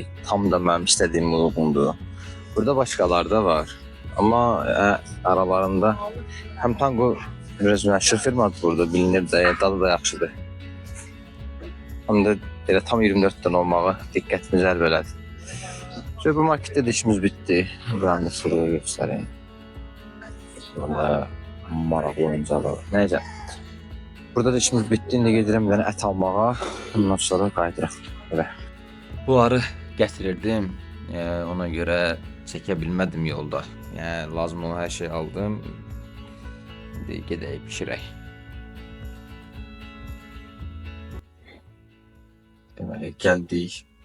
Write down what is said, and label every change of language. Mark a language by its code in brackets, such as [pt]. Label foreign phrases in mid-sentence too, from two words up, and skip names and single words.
[az] Tam da mənim istədiyim uyğundur. Burada başqaları da var. Amma aralarında həm tango biraz məşhur firmadır burada, bilinir də, dadı da yaxşıdır. Həm də elə tam 24 dənə olmağı diqqətimi cəlb elədi. [tr] Şöyle bu markette de işimiz bitti. Ben de şuraya göstereyim. [az] Burada maraqlı oyuncalar. [tr] Neyse. Burada da işimiz bitti. [az] İndi gedirəm bir dənə ət almağa. Ondan sonra qayıdırıq. Belə. Bunları gətirirdim. Ona görə çəkə bilmədim yolda. Yəni lazım olan hər şeyi aldım. İndi gedək bişirək. Deməli gəldik.